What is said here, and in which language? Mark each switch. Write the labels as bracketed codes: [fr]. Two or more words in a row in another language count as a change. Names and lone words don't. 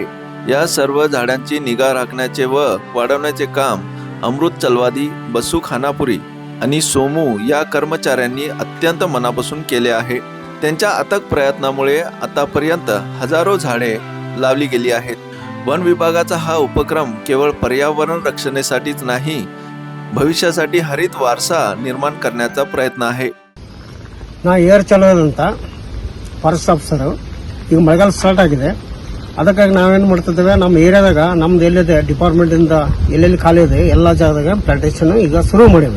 [mr] या सर्व झाडांची निगा राखण्याचे व वाढवण्याचे काम अमृत चलवादी, बसू खानापुरी आणि सोमू या कर्मचाऱ्यांनी अत्यंत मनापासून केले आहे. त्यांच्या अथक प्रयत्नामुळे आतापर्यंत हजारो झाडे लावली गेली आहेत. वन विभागाचा हा उपक्रम केवळ पर्यावरण रक्षणासाठीच नाही, ಭವಿಷ್ಯसाठी हरित वारसा निर्माण करण्याचा ಪ್ರಯತ್ನ आहे. [kn] ನಾ ಏರ್ ಚಲೋದ್ ಅಂತ [en] forest officer. [kn] ಈಗ ಮಳೆಗಾಲ ಸ್ಟಾರ್ಟ್ ಆಗಿದೆ, ಅದಕ್ಕಾಗಿ ನಾವೇನು ಮಾಡ್ತಿದ್ದೇವೆ, ನಮ್ಮ ಏರಿಯಾದಾಗ ನಮ್ದು ಎಲ್ಲಿದೆ ಡಿಪಾರ್ಟ್ಮೆಂಟ್ ಇಂದ ಎಲ್ಲೆಲ್ಲಿ ಖಾಲಿ ಇದೆ ಎಲ್ಲ ಜಾಗದಾಗ ಪ್ಲಾಂಟೇಶನ್ ಈಗ ಶುರು ಮಾಡಿವೆ.